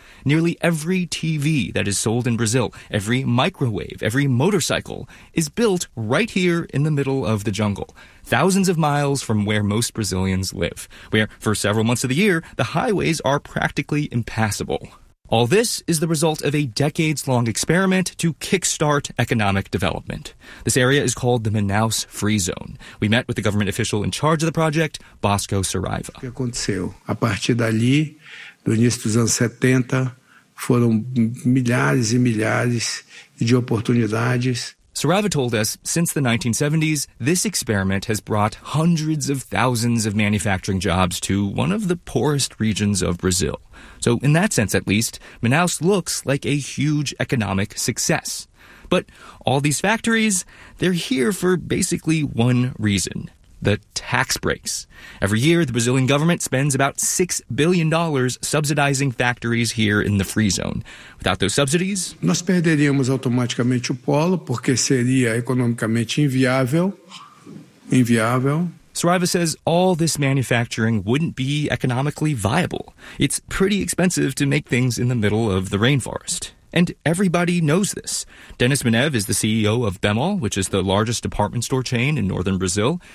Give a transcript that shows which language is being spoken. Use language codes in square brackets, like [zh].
[en] Nearly every TV that is sold in Brazil, every microwave, every motorcycle, is built right here in the middle of the jungle, thousands of miles from where most Brazilians live, where for several months of the year, the highways are practically impassable. All this is the result of a decades-long experiment to kickstart economic development. This area is called the Manaus Free Zone. We met with the government official in charge of the project, Bosco Saraiva. [pt] O que aconteceu? A partir dali, do início dos anos 70, foram milhares e milhares de oportunidades. [en] Saraiva told us, since the 1970s, this experiment has brought hundreds of thousands of manufacturing jobs to one of the poorest regions of Brazil. So in that sense, at least, Manaus looks like a huge economic success. But all these factories, they're here for basically one reason: the tax breaks. Every year, the Brazilian government spends about $6 billion subsidizing factories here in the free zone. Without those subsidies, [pt] nós perderíamos automaticamente o polo, porque seria economicamente inviável. Inviável. [en] Saraiva says all this manufacturing wouldn't be economically viable. It's pretty expensive to make things in the middle of the rainforest. And everybody knows this. Denis Menev is the CEO of Bemol, which is the largest department store chain in northern Brazil.